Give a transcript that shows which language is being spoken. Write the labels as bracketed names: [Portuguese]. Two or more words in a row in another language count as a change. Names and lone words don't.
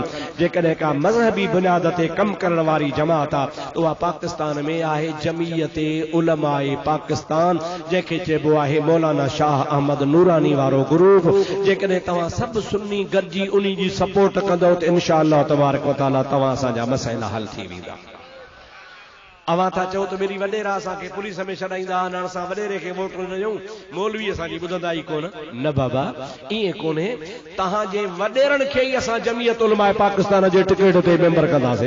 [Sindhi] जेकॾहिं का मज़हबी बुनियाद ते कमु करण वारी जमात आहे, उहा पाकिस्तान में आहे जमीयत उलमाए पाकिस्तान, जंहिंखे चइबो आहे मौलाना शाह अहमद नूरानी वारो ग्रुप। जेकॾहिं तव्हां सभु सुन्नी गॾिजी उन जी सपोर्ट कंदव त [Arabic] إن شاء الله تبارك وتعالى [Sindhi] तव्हां असांजा मसइला हल थी वेंदा। अवां था चओ त मेरी वॾेरा असांखे पुलिस में छॾाईंदा, हाणे असां वॾेरे खे वोट न ॾियूं, मौलवी असांजी ॿुधंदा ई कोन। न बाबा, ईअं कोन्हे। तव्हांजे वॾेरनि खे ई असां जमीयत उलमाए पाकिस्तान जे टिकट ते मेंबर कंदासीं।